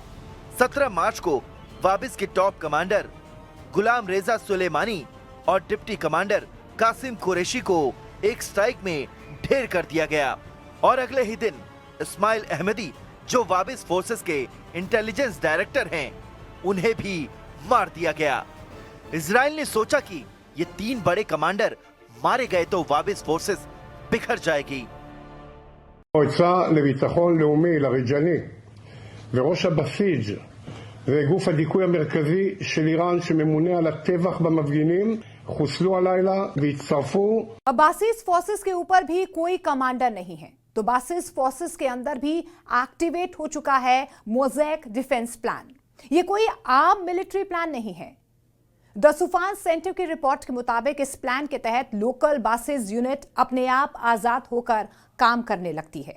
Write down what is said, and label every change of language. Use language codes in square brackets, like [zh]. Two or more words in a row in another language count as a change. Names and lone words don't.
[hi] 17 मार्च को वाबिस के [en] top commander [hi] गुलाम रेजा सुलेमानी और [en] deputy commander [hi] कासिम कुरैशी को एक स्ट्राइक में ढेर कर दिया गया और अगले ही दिन इस्माइल अहमदी जो वाबिस फोर्सेस के [en] intelligence director [hi] हैं, उन्हें भी मार दिया गया। इजराइल ने सोचा कि ये 3 बड़े कमांडर मारे गए तो वाबिस फोर्सेस बिखर जाएगी। [he] המועצה לביטחון לאומי, לריג'ני, וראש הבסיג' זה גוף הדיכוי המרכזי של איראן שממונה על הטבח במפגינים, חוסלו הלילה והצטרפו। [hi] अब बासिस फोर्सेस के ऊपर भी कोई कमांडर नहीं है, तो बासिस फोर्सेस के अंदर भी एक्टिवेट हो चुका है [en] mosaic defense plan. [hi] ये कोई आम [en] military plan [hi] नहीं है। द सुफान सेंटर की रिपोर्ट के मुताबिक इस प्लान के तहत लोकल बासिस यूनिट अपने आप आजाद होकर काम करने लगती है।